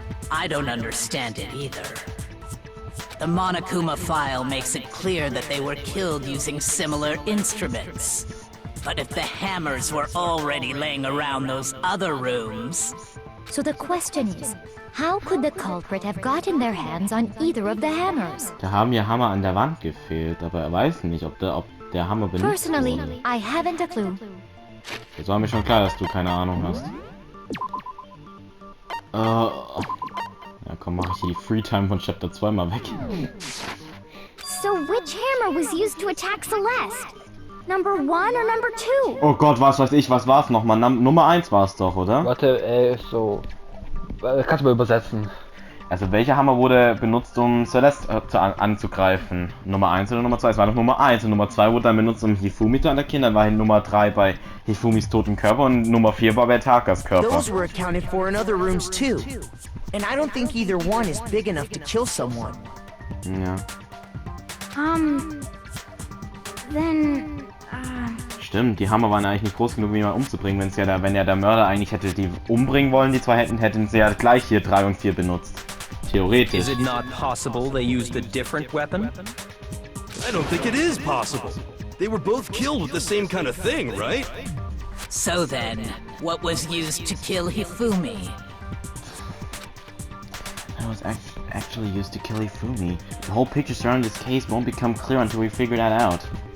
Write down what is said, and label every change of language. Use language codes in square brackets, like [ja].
[en] I don't understand it either. The Monokuma file makes it clear that they were killed using similar instruments. But if the hammers were already laying around those other rooms... So the question is, how could the culprit have gotten their hands on either of the hammers? [de] Da haben ja Hammer an der Wand gefehlt, aber er weiß nicht, ob der Hammer benutzt [en] Personally, [de] wurde. [en] I haven't a clue. [de] Jetzt war mir schon klar, dass du keine Ahnung hast. Ja komm, mach ich hier die Freetime von Chapter 2 mal weg. [en] So which hammer was used to attack Celeste? Number 1 or number 2? [de] Oh Gott, was weiß ich, was war's nochmal? Nummer 1 war's doch, oder? Warte, so. Kannst du mal übersetzen? Also welcher Hammer wurde benutzt, um Celeste anzugreifen? Nummer 1 oder Nummer 2? Es war doch Nummer 1 und Nummer 2 wurde dann benutzt, um Hifumi zu attackieren. Dann war Nummer 3 bei Hifumis toten Körper und Nummer 4 war bei Takas Körper. [en] Those were accounted for in other rooms too. And I don't think either one is big enough to kill someone. [de] Ja. [en] Then, [de] Stimmt, die Hammer waren eigentlich nicht groß genug, um jemanden umzubringen. Wenn ja der Mörder eigentlich hätte die umbringen wollen, die zwei hätten sie ja gleich hier 3 und 4 benutzt. Theoretisch. [en] Is it not possible they used a different weapon? I don't think it is possible. They were both killed with the same kind of thing, right? So then, what was used to kill Hifumi? That was actually used to kill Hifumi. The whole picture surrounding this case won't become clear until we figure that out.